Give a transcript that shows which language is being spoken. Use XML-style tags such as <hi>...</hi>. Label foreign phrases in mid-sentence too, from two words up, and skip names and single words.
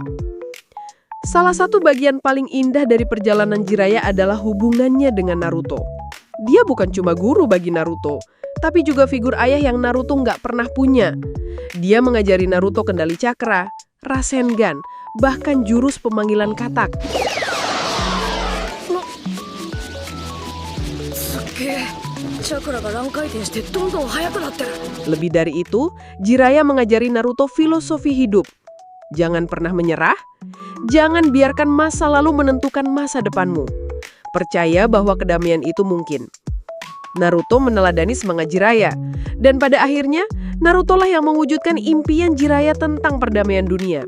<id>Salah satu bagian paling indah dari perjalanan Jiraiya adalah hubungannya dengan Naruto. Dia bukan cuma guru bagi Naruto, tapi juga figur ayah yang Naruto nggak pernah punya. Dia mengajari Naruto kendali cakra, Rasengan, bahkan jurus pemanggilan katak.</id> <ja>すっげえチャクラが乱回転してどんどん速くなってる。</ja> <id>Lebih dari itu, Jiraiya mengajari Naruto filosofi hidup. Jangan pernah menyerah, jangan biarkan masa lalu menentukan masa depanmu. Percaya bahwa kedamaian itu mungkin. Naruto meneladani semangat Jiraiya, dan pada akhirnya Naruto lah yang mewujudkan impian Jiraiya tentang perdamaian dunia.</id>